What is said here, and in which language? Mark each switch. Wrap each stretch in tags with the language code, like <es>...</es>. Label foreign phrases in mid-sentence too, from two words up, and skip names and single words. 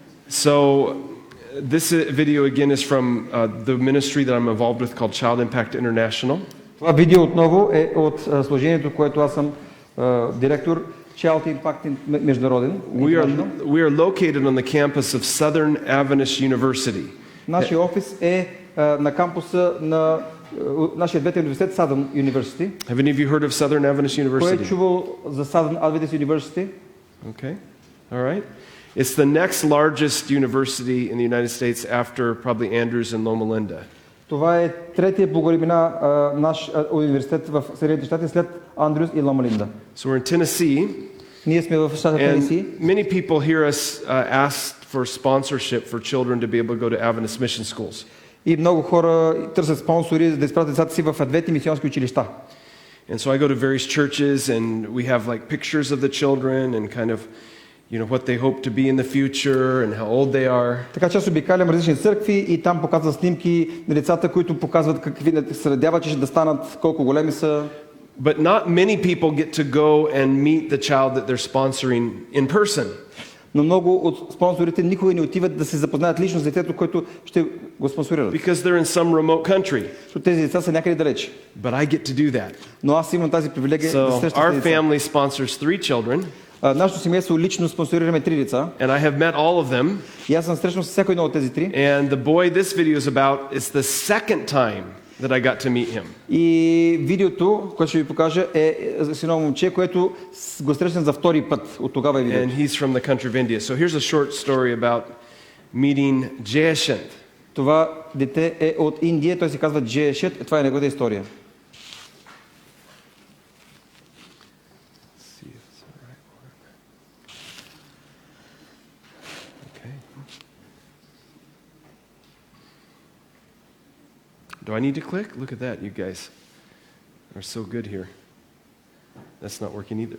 <en>So this video again is from the ministry that I'm involved with called Child Impact International.</en> <bg>Това видео отново е от служението, което аз съм директор, Child Impact международен.</bg> <en>We are located on the campus of Southern Adventist University.</en> <bg>Нашия офис е на кампуса на нашия двете университет Southern University.</bg> <en>Have any of you heard of Southern Adventist University?</en> <bg>Кой е чувал за Southern Adventist University?</bg> <en>Okay. All right. It's the next largest university in the United States after probably Andrews and Loma Linda.</en> <bg>Това е третия по големина наш университет в Съединените щати след Андрюс и Лома Линда.</bg> <en>So we're in Tennessee.</en> <bg>Ние сме в щата Тенеси.</bg> <en>Many people hear us ask for sponsorship for children to be able to go to Adventist mission schools.</en> <bg>И много хора търсят спонсори за да изпратят децата си в адвентни мисионски училища.</bg> <en>And so I go to various churches and we have like pictures of the children and kind of what they hope to be in the future and how old they are.</en> <bg>Така че аз обикалям различни църкви и там показват снимки на децата, които показват какви се надяват, че ще да станат, колко големи са.</bg> <en>But not many people get to go and meet the child that they're sponsoring in person.</en> <bg>Но много от спонсорите никога не отиват да се запознаят лично с детето, което ще го спонсорират.</bg> <en>Because they're in some remote country.</en> <bg>Защото тези деца са някъде далеч.</bg> <en>But I get to do that.</en> <bg>Но аз имам тази привилегия да срещам тези деца.</bg> <en>Our family sponsors 3 children.</en> <bg>Нашето семейство лично спонсорираме 3 деца.</bg> <en>And I have met all of them.</en> <bg>И аз съм срещнал с всяко едно от тези 3.</bg> <en>And the boy this video is about is the second time that I got to meet him.</en> <bg>И видеото, което ще ви покажа, е с едно момче, което го срещам за втори път. От тогава е видеото.</bg> <en>And he's from the country of India. So here's a short story about meeting Jayashant.</en> <bg>Това дете е от Индия, той се казва Джеешет. Това е неговата история.</bg> <en>Do I need to click? Look at that, you guys are so good here. That's not working either.</en>